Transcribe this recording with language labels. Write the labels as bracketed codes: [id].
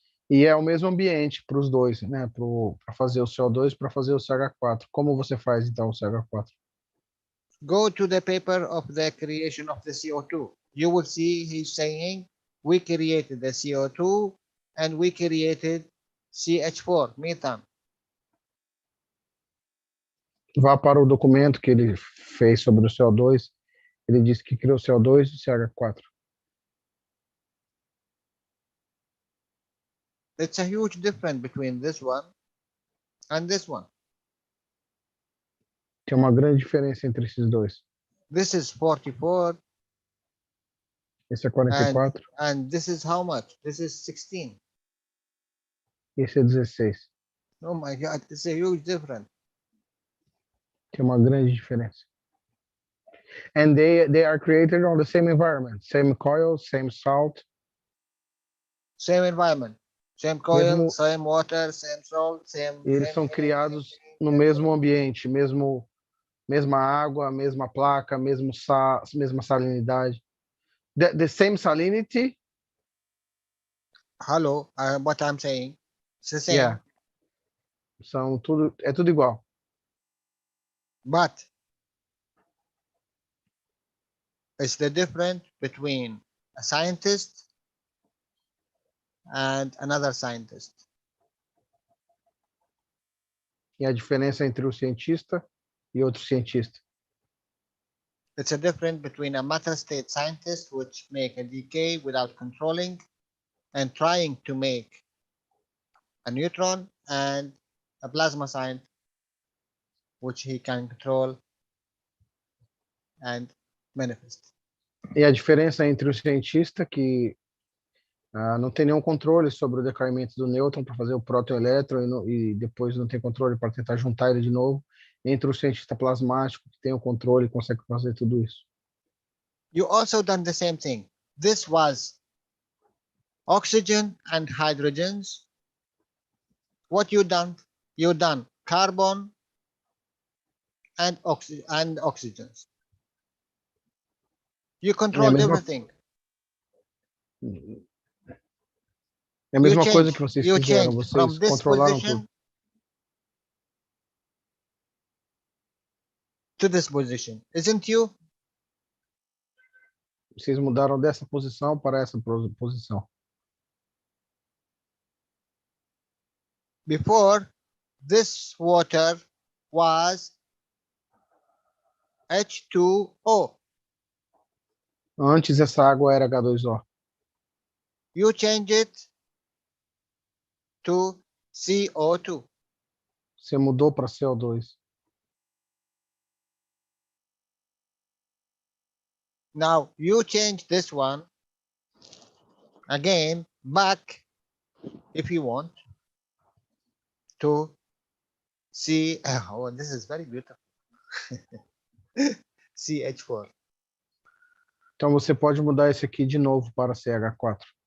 [pt] E é o mesmo ambiente para os dois, né? Para fazer o CO2, para fazer o CH4. Como você faz, então, o CH4? [en] Go to the paper of the creation of the CO2. You will see he's saying, we created the CO2 and we created CH4, methane. [pt] Vá para o documento que ele fez sobre o CO2. Ele disse que criou CO2 e CH4. [en] It's a huge difference between this one and this one. [pt] Tem uma grande diferença entre esses dois. [en] This is 44 [pt] Esse é 44, [en] and this is how much? This is 16. [pt] esse é 16. [en] Oh my God, it's a huge difference. [pt] Tem uma grande diferença. [en] And they are created on the same environment, same coil, same salt. Same environment, same coil, [pt] Mesmo- [en] same water, same salt, same. [pt] Eles são criados no mesmo ambiente, mesma água, mesma placa, mesma salinidade. [en] The same salinity. Hello, what I'm saying. It's the same. Yeah. [pt] É tudo igual. [en] But it's the difference between a scientist and another scientist. [pt] E a diferença entre o cientista e outro cientista. [en] It's a difference between a matter state scientist, which make a decay without controlling and trying to make a neutron, and a plasma scientist, which he can control and manifest. [pt] E a diferença entre o cientista que Não tem nenhum controle sobre o decaimento do nêutron para fazer o próton-elétron e depois não tem controle para tentar juntar ele de novo. Entra o cientista plasmático que tem o controle e consegue fazer tudo isso. [en] You also done the same thing. This was oxygen and hydrogens. What you done? You done carbon and oxygens. You controlled everything. [pt] É a mesma coisa que vocês fizeram. Vocês controlaram tudo. [en] To this position, isn't you? [pt] Vocês mudaram dessa posição para essa posição. [en] Before, this water was H2O. [pt] Antes essa água era H2O. [en] You change it to CO2. [pt] Você mudou para CO2. [en] Now you change this one again back, if you want, to C. Oh, this is very beautiful. CH4. [pt] Então você pode mudar esse aqui de novo para CH4.